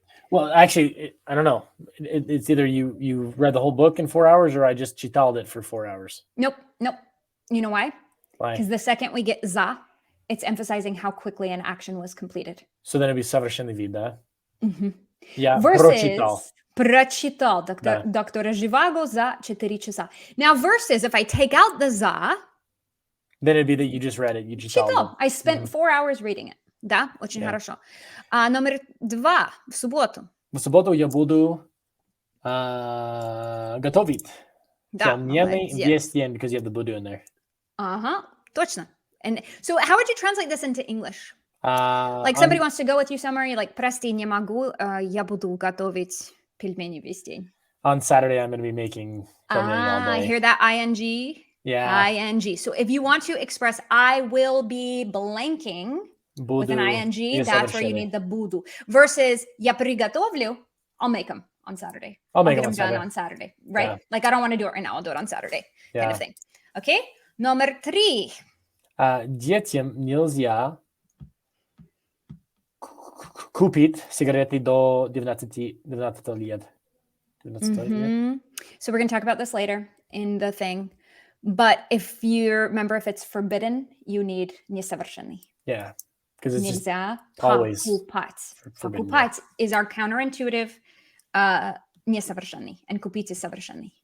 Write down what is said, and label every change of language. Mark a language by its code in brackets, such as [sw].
[en] Well, actually, I don't know. It's either you read the whole book in 4 hours, or I just [ru] читал [en] it for 4 hours. Nope. You know why? Why? Because the second we get za, it's emphasizing how quickly an action was completed. So then it'd be [ru] совершенный вид, да? Я прочитал доктора Живаго за 4 часа. [en] Now, versus if I take out the za, then it'd be that you just read it. You [ru] читал. [en] I spent 4 hours reading it. [ru] Да, очень хорошо. Номер 2. В субботу. В субботу я буду готовить. Да, весь день, [en] because you have the budu in there. [ru] Точно. [en] And so how would you translate this into English? Like somebody wants to go with you somewhere, you're like, [ru] прости, не могу, я буду готовить пельмени весь день. [en] On Saturday, I'm going to be making pельмени all day. I hear that ing? Yeah. Ing. So if you want to express, I will be blanking [ru] budu, [en] with an ing, that's where you need the budu. Versus, [ru] я приготовлю, [en] I'll make them on Saturday. I'll make them done on Saturday, right? Yeah. Like I don't want to do it right now, I'll do it on Saturday, kind of thing. [ru] Okay? Номер 3. Детям нельзя купить сигареты до 19 лет. [en] So we're going to talk about this later in the thing. But if you remember, if it's forbidden, you need несовершенный. Yeah. Because it's [ru] нельзя [en] always [ru] покупать. [en] Forbidden. Покупать is our counterintuitive несовершенный, and купить is совершенный.